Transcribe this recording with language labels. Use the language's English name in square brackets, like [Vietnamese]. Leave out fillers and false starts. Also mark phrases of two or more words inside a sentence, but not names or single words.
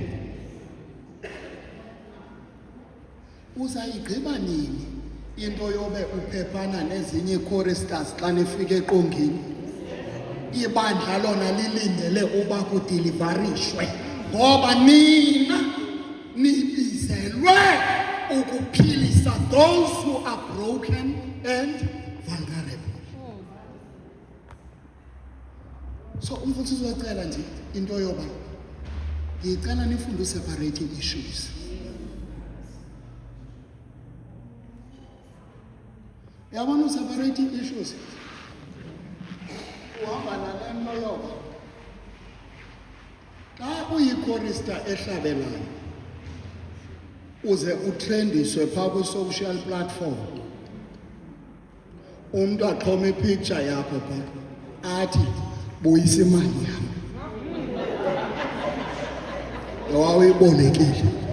[Xhosa] Uzayigqiba nini into yobe uphephana nezinye ii-choristers xa nifika eqongeni? Ibandla lona lilindele uba kudilivarishwe, ngoba nina nibizelwe ukuphilisa [English] those who are broken and vulnerable. [Xhosa] So umfundisi uyacela nje into yoba ngicela nifunde [English] separating issues. [Xhosa] Yabona [English] separating issues [Xhosa] uhamba nale nto yoba xa uyichorister ehlabelayo uze utrendiswe phaa kwi-social platform, umntu axhome ipicture yakho phaa athi buyisa imali yam wawuyibolekile.